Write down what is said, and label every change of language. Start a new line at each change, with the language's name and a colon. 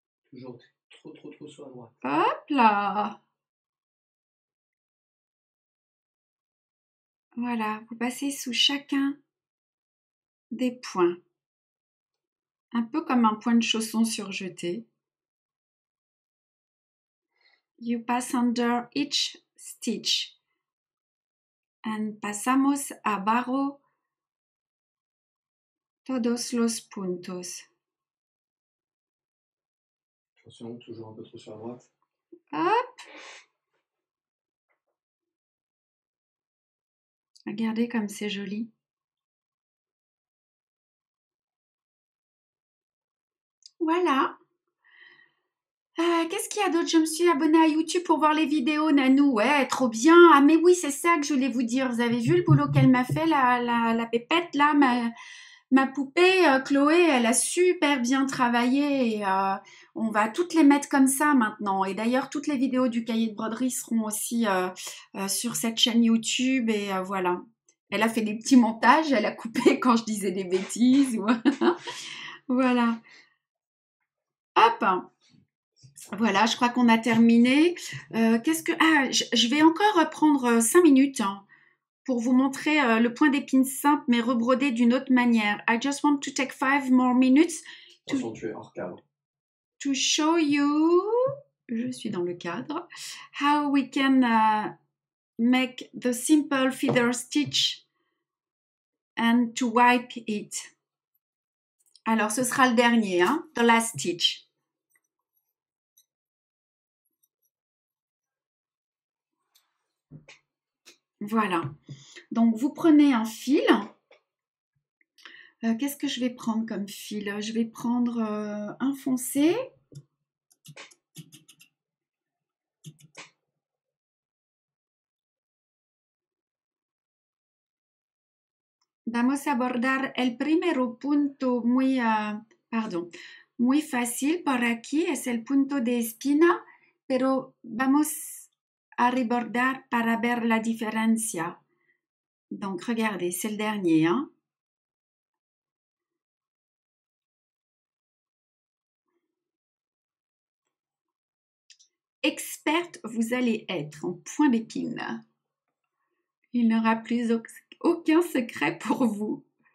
French: Toujours trop sur la droite. Hop là. Voilà, vous passez sous chacun des points. Un peu comme un point de chausson surjeté.
English: You pass under each stitch. And
Spanish: pasamos abajo todos los puntos.
French: Attention, toujours un peu trop sur la droite. Hop. Regardez comme c'est joli. Voilà. Qu'est-ce qu'il y a d'autre? Je me suis abonnée à YouTube pour voir les vidéos, Nanou. Ouais, trop bien. Ah, mais oui, c'est ça que je voulais vous dire. Vous avez vu le boulot qu'elle m'a fait, la pépette, là, ma poupée, Chloé, elle a super bien travaillé. Et, on va toutes les mettre comme ça maintenant. Et d'ailleurs, toutes les vidéos du cahier de broderie seront aussi sur cette chaîne YouTube. Et voilà. Elle a fait des petits montages. Elle a coupé quand je disais des bêtises. Voilà. Hop. Voilà, je crois qu'on a terminé. Qu'est-ce que... Ah, je vais encore prendre 5 minutes. Hein. pour vous montrer le point d'épine simple, mais rebrodé d'une autre manière.
English: I just want to take 5 more minutes
French: Attention, tu es hors cadre.
English: to show you,
French: je suis dans le cadre,
English: how we can make the simple feather stitch and to wipe it.
French: Alors, ce sera le dernier, hein,
English: the last stitch.
French: Voilà. Donc, vous prenez un fil. Qu'est-ce que je vais prendre comme fil? Je vais prendre un foncé.
Spanish: Vamos a bordar el primero punto muy fácil por aquí, es el punto de espina, pero vamos a rebordar para ver la diferencia.
French: Donc, regardez, c'est le dernier, hein. Experte, vous allez être en point d'épine. Il n'aura plus aucun secret pour vous.